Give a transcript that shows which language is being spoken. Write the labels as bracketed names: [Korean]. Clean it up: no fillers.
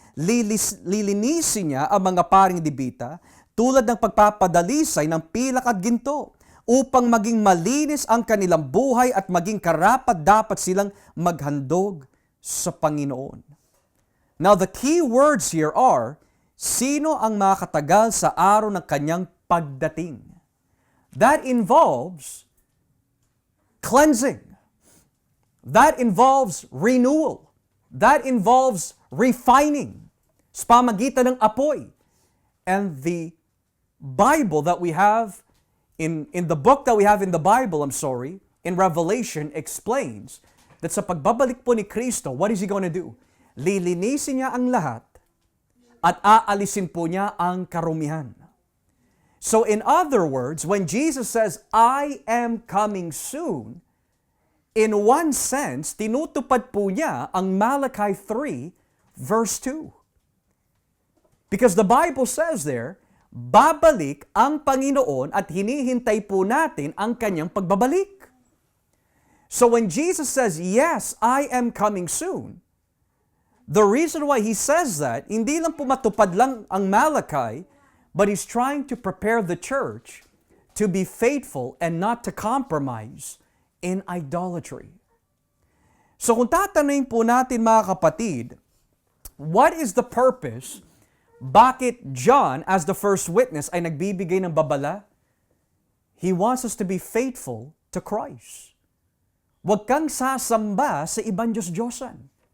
[Filipino] Lilinisin niya ang mga paring dibita tulad ng pagpapadalisay ng pilak at ginto upang maging malinis ang kanilang buhay at maging karapat-dapat silang maghandog sa Panginoon. [English] Now the key words here are, [Filipino] sino ang makatagal sa araw ng kanyang pagdating? [English] That involves cleansing. That involves renewal. That involves refining. [Filipino] Sa pamagitan ng apoy. [English] And the Bible that we have, in the book that we have in the Bible, in Revelation, explains that [Filipino] sa pagbabalik po ni Kristo, [English] what is He going to do? [Filipino] Lilinisin niya ang lahat at aalisin po niya ang karumihan. [English] So in other words, when Jesus says, I am coming soon, in one sense, [Filipino] tinutupad po niya ang Malachi 3, verse 2. [English] Because the Bible says there, [Filipino] babalik ang Panginoon at hinihintay po natin ang kanyang pagbabalik. [English] So when Jesus says, yes, I am coming soon, the reason why He says that, [Filipino] hindi lang po matupad lang ang Malachi, [English] but He's trying to prepare the church to be faithful and not to compromise in idolatry. [Filipino] So kung tatanungin po natin mga kapatid, [English] what is the purpose? [Filipino] Bakit John [English] as the first witness [Filipino] ay nagbibigay ng babala? [English] He wants us to be faithful to Christ. [Filipino] Huwag kang sasamba sa ibang Diyos-Diyosan.